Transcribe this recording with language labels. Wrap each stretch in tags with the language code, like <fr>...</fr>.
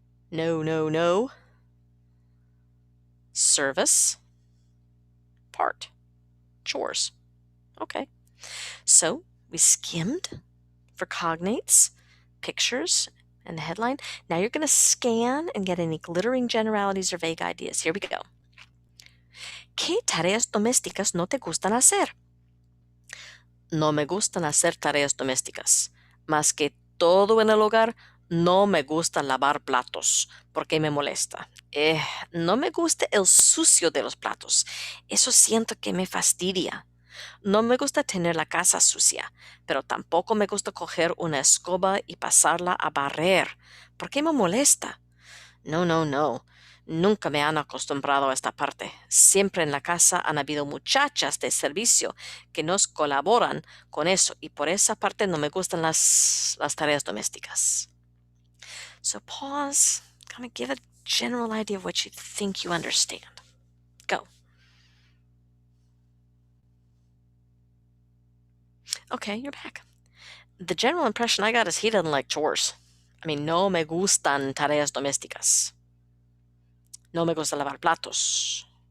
<en>No, no, no. Service, part, chores. Okay. So we skimmed for cognates, pictures, and the headline. Now you're going to scan and get any glittering generalities or vague ideas. Here we go.</en> <es>¿Qué tareas domésticas no te gustan hacer? No me gustan hacer tareas domésticas. Más que todo en el hogar, no me gusta lavar platos porque me molesta. No me gusta el sucio de los platos. Eso siento que me fastidia. No me gusta tener la casa sucia, pero tampoco me gusta coger una escoba y pasarla a barrer, porque me molesta. No, no, no. Nunca me han acostumbrado a esta parte. Siempre en la casa han habido muchachas de servicio que nos colaboran con eso y por esa parte no me gustan las tareas domésticas.</es> <en>So pause, kind of give a general idea of what you think you understand. Go. Okay, you're back. The general impression I got is he doesn't like chores. I mean,</en> <es>no me gustan tareas domésticas. No me gusta lavar platos.</es>